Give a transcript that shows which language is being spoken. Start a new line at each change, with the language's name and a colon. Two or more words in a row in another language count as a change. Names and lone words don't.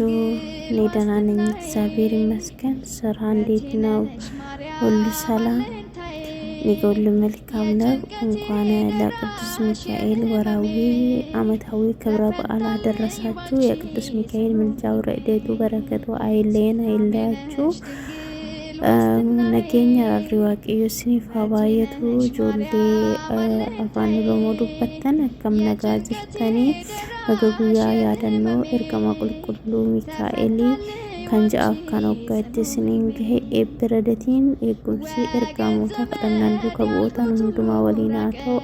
Amharic: እኔ ደህና ነኝ፣ እግዚአብሔር ይመስገን። ስራ እንዴት ነው? ሁሉ ሰላም? እኔ ሁሉ መልካም ነው። እንኳን ለቅዱስ ሚካኤል ወራዊ ዓመታዊ ክብረ በዓል አደረሳችሁ። የቅዱስ ሚካኤል ምልጃው ረድኤቱ በረከቱ አይለየን አይለያችሁ።
Oromo: nageenya irraa waaqayyo isiniif haa baay'atu. Ijoollee afaan Oromoo dubbattan akkam nagaa jirtanii? Baga guyyaa yaadannoo ergama qulqulluu Mikaa'elii kan ja'aaf kan hoggaatti isiniin gahe eebbiradatiin eegumsi ergamoota kadhannaan duuka bu'ootaan hundumaa waliin haa ta'u.